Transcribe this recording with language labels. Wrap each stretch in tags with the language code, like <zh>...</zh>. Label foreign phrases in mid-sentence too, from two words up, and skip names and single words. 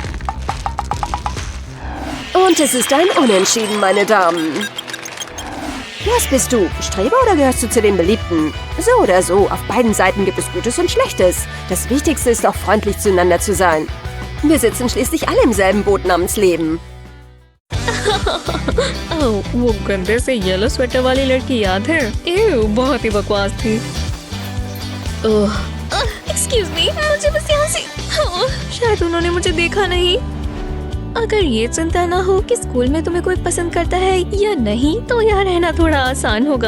<de>Und es ist ein Unentschieden, meine Damen. Was bist du? Streber oder gehörst du zu den Beliebten? So oder so, auf beiden Seiten gibt es Gutes und Schlechtes. Das Wichtigste ist auch, freundlich zueinander zu sein. Wir sitzen schließlich alle im selben Boot namens Leben.</de> <hi>वो गंदे से</hi> <en>yellow sweater</en> <hi>वाली लड़की याद है? बहुत ही बकवास थी।</hi> <en>excuse me,</en> <hi>मुझे बस यहाँ से शायद उन्होंने मुझे देखा नहीं। अगर ये चिंता ना हो कि स्कूल में तुम्हें कोई पसंद करता है या नहीं, तो यहाँ रहना थोड़ा आसान होगा।</hi>